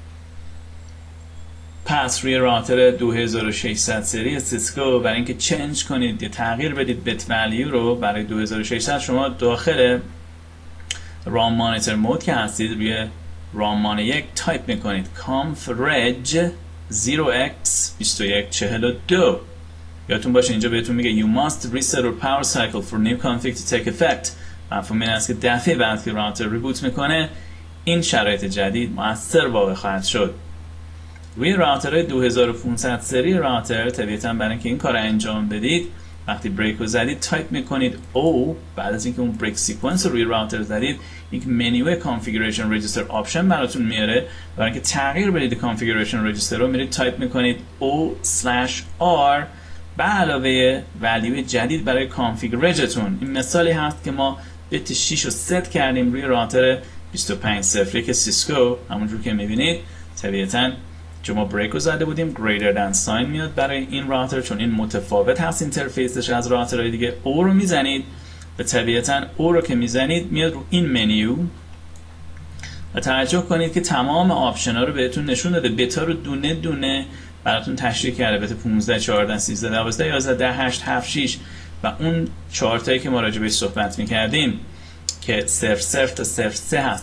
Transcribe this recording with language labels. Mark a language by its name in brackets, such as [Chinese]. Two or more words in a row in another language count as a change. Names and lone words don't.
[Persian] پس روی راوتر 2600 سری سیسکو برای اینکه چنج کنید یا تغییر بدید [English] boot value [Persian] رو برای 2600 شما داخل [English] ROM monitor mode [Persian] که هستید روی رام مان 1 تایپ میکنید [English] conf reg 0x2142. [Persian] یادتون باشه اینجا بهتون میگه [English] you must reset your power cycle for new config to take effect. [Persian] مفهوم این است که دفعه بعد که راوتر ریبوت میکنه این شرایط جدید مؤثر واقع خواهد شد. روی راوتر 2500 سری راوتر طبیعتاً برای اینکه این کار انجام بدید وقتی بریک رو زدید تایپ میکنید او، بعد از اینکه اون [English] break sequence [Persian] رو روی راوتر زدید یک [English] menu configuration register option [Persian] براتون میاره. برای اینکه تغییر بدید [English] configuration register [Persian] رو میرید تایپ میکنید O/R به علاوه ولیو جدید برای کانفیگ رجتون. این مثالی هست که ما بیت 6 رو ست کردیم روی راوتر 2501 سیسکو. همونجور که میبینید طبیعتاً چون ما بریک رو زده بودیم [English] greater than sign [Persian] میاد برای این راوتر، چون این متفاوت هست اینترفیسش از راوترهای دیگه. او رو میزنید و طبیعتاً او رو که میزنید میاد رو این منیو و توجه کنید که تمام آپشن ها رو بهتون نشون داده. بتا رو دونه دونه براتون تشریح کرده، بتا 15 14 13 12 11 10 8 7 6 و اون چارتایی که ما راجع بهش صحبت میکردیم که 00 تا 03 هست.